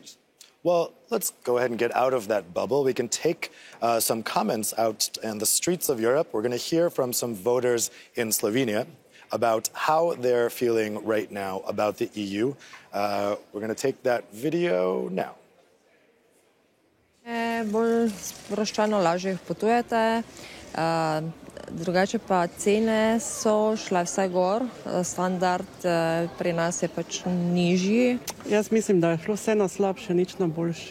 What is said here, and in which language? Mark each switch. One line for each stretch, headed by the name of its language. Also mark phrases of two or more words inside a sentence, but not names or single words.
English: Well, let's go ahead and get out of that bubble. We can take some comments out in the streets of Europe. We're going to hear from some voters in Slovenia about how they're feeling right now about the EU. We're going to take that video now.
Slovenian: Bolj sproščeno, lažje potujete, drugače pa cene so šle vsaj gor, standard pri nas je pač nižji. Jaz mislim, da je šlo vse na slabše, nič na boljše.